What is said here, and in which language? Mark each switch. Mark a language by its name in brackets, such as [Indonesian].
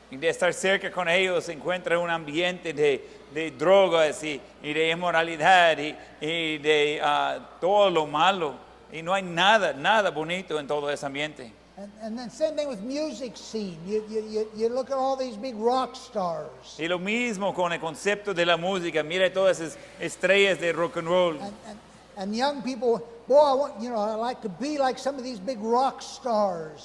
[Spanish] Y de estar cerca con ellos se encuentra un ambiente de drogas y de inmoralidad y de todo lo malo. Y no hay nada bonito en todo ese ambiente. [English] And then same thing with music scene. You look at all these big rock stars. [Spanish] Y lo mismo con el concepto de la música. Mira todas esas estrellas de rock and roll. [English] And young people, boy, I like to be like some of these big rock stars.